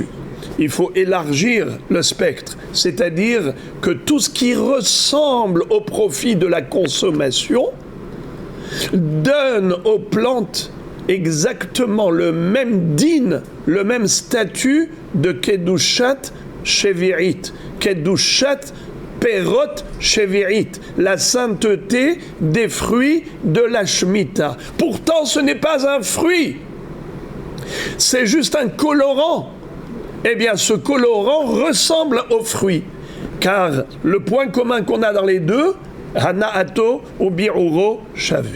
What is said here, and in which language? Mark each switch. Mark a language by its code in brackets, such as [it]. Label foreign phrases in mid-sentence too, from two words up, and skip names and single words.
[fr] Il faut élargir le spectre, c'est-à-dire que tout ce qui ressemble au profit de la consommation donne aux plantes exactement le même din, le même statut de [he] קדושת שביעית, קדושת פירות שביעית, [fr] la sainteté des fruits de la Shemitah. Pourtant, ce n'est pas un fruit, c'est juste un colorant. Eh bien, ce colorant ressemble au fruit, car le point commun qu'on a dans les deux, [he] הנאתו וביעורו שווה.